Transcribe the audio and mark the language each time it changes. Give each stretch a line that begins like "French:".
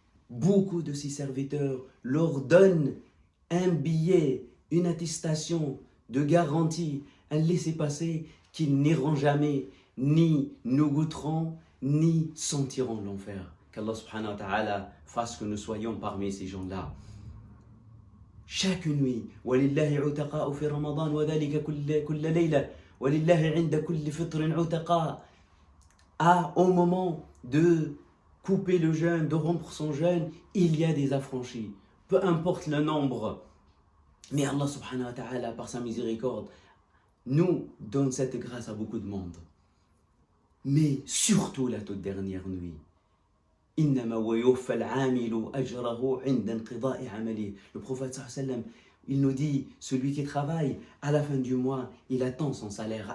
French: Beaucoup de ses serviteurs leur donnent un billet, une attestation de garantie, un laissez-passer qu'ils n'iront jamais, ni ne goûteront, ni sentiront l'enfer. Qu'Allah subhanahu wa ta'ala fasse que nous soyons parmi ces gens-là. Chaque nuit,
Arabic: وَلِلَّهِ عُتَقَاءُ فِي رَمَضَانِ وَذَلِكَ كُلَّ لَيْلَةٍ وَلِلَّهِ عِنْدَ كُلِّ فِطْرٍ عُتَقَاء.
French: Au moment de couper le jeûne, de rompre son jeûne, il y a des affranchis. Peu importe le nombre. Mais Allah subhanahu wa ta'ala, par sa miséricorde, nous donne cette grâce à beaucoup de monde. Mais surtout la toute dernière nuit. Le prophète sallallahu alayhi wa sallam, il nous dit, celui qui travaille, à la fin du mois, il attend son salaire.